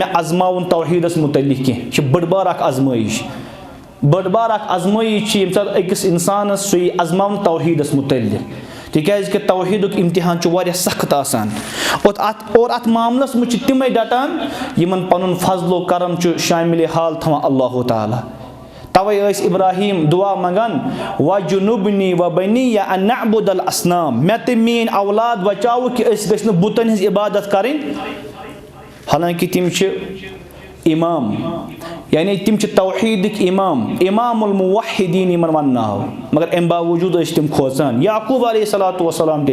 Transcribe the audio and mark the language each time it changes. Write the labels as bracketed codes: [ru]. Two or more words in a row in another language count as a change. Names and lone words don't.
[ks] مےٚ اَزماوُن توحیٖدَس مُتعلِق کینٛہہ یہِ چھِ بٔڑ بار اَکھ آزمٲیِش بٔڑ بار اَکھ آزمٲیِش چھِ ییٚمہِ ساتہٕ أکِس اِنسانَس سُہ یی اَزماونہٕ توحیٖدَس مُتعلِق تِکیٛازِکہِ توحیٖدُک اِمتِحان چھُ واریاہ سخت آسان اور اَتھ معاملَس منٛز چھِ تِمَے ڈَٹان یِمَن پَنُن فضل و کرم چھُ شامِلِ حال تھاوان اللہُ تعالیٰ تَوَے ٲسۍ اِبراہیٖم دُعا منٛگان [ar] وَجُنُبنی وَبَنِیَّ اَن نَعبُدَ الْأَصْنَامَ [ks] مےٚ تہٕ میٛٲنۍ اولاد بچاوُکھ کہِ أسۍ گٔژھۍ نہٕ بُتَن ہِنٛز عبادت کَرٕنۍ حالانکہِ تِم چھِ اِمام یعنی تِم چھِ توحیٖدٕکۍ [ar] اِمام المُوحِدیٖن [ks] یِمَن وَننہٕ آو مگر اَمہِ باوجوٗد ٲسۍ تِم کھوژان یعقوٗب [ar] علیہ الصلاتُ وَسلام [ks] تہِ